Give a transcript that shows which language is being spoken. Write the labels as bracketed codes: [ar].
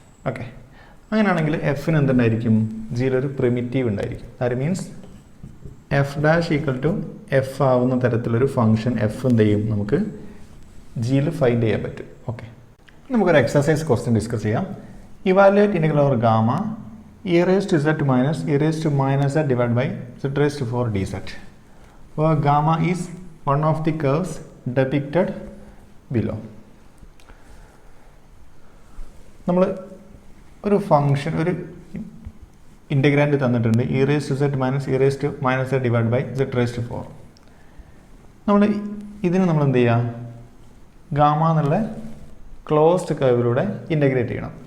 [ml] Okay, അങ്ങനെയാണെങ്കിൽ എഫിന് എന്തുണ്ടായിരിക്കും? ജിയിലൊരു primitive ഉണ്ടായിരിക്കും. That means F dash equal to F ആവുന്ന തരത്തിലൊരു ഫംഗ്ഷൻ എഫ് എന്ത് ചെയ്യും? നമുക്ക് ജിയിൽ ഫൈൻഡ് ചെയ്യാൻ പറ്റും. ഓക്കെ, നമുക്കൊരു എക്സസൈസ് ക്വസ്റ്റ്യൻ ഡിസ്കസ് ചെയ്യാം. [en] Evaluate integral over gamma e raised to z minus e raised to minus z divided by z raised to 4 dz, where gamma is one of the curves depicted below. [ml] നമ്മൾ ഒരു function, ഒരു ഇൻ്റഗ്രാൻഡ് തന്നിട്ടുണ്ട്. E raise to set minus E raise to minus set divide by set raise to 4. നമ്മൾ ഇതിന് നമ്മൾ എന്ത് ചെയ്യുക? Gamma എന്നുള്ള ക്ലോസ്ഡ് കർവിലൂടെ ഇൻ്റഗ്രേറ്റ് ചെയ്യണം.